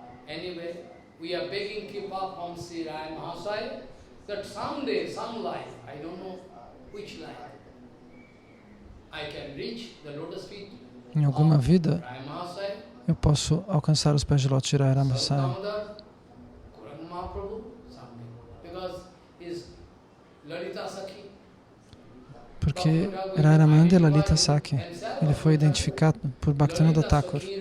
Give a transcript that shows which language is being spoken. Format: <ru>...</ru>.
<en>Anyway, we are begging Kripa from Sri Rai Mahasaya that someday, some life, I don't know which life, I can reach the lotus feet</en> <pt>Em alguma vida, Rai Mahasaya, eu posso alcançar os pés de lótus de Rai Ramasai.</pt> <en>Damodar, Gauranga Mahaprabhu, someday. Because his Lalita Sakhi,</en> <pt>Porque Rai Ramananda e Lalita Sakhi, ele foi identificado por Bhaktivinoda Thakur.</pt>